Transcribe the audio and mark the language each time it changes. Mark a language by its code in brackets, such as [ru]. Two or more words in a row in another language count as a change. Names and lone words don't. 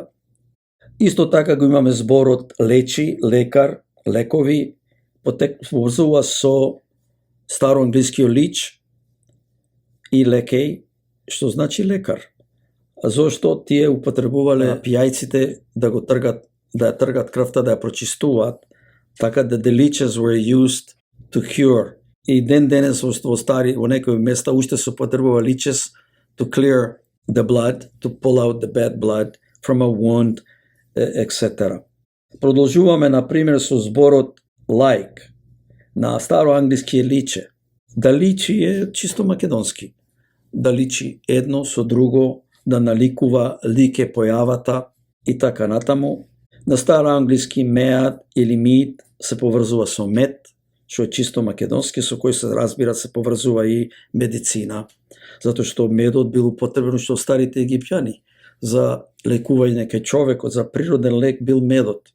[mk] Исто така го имаме зборот лечи, лекар, лекови, поврзува со староанглискиот лич и лекеј, што значи лекар. Зошто тие употребувале пијајците да го тргат, да ја тргат крвта, да ја прочистуваат, така да [en] the leeches were used to cure. [mk] И ден денес во некои места уште се употребува [en] leeches to clear the blood, to pull out the bad blood from a wound, etc. [mk] Продолжуваме, например, со зборот like. На староанглиски е личе. Да личи е чисто македонски. Да личи едно со друго, да наликува лик е појавата и така натаму. На староанглиски меат или мид се поврзува со мед, што е чисто македонски, со кој се разбира се поврзува и медицина, затоа што медот бил употребен што старите египтјани за лекување кај човекот, за природен лек бил медот.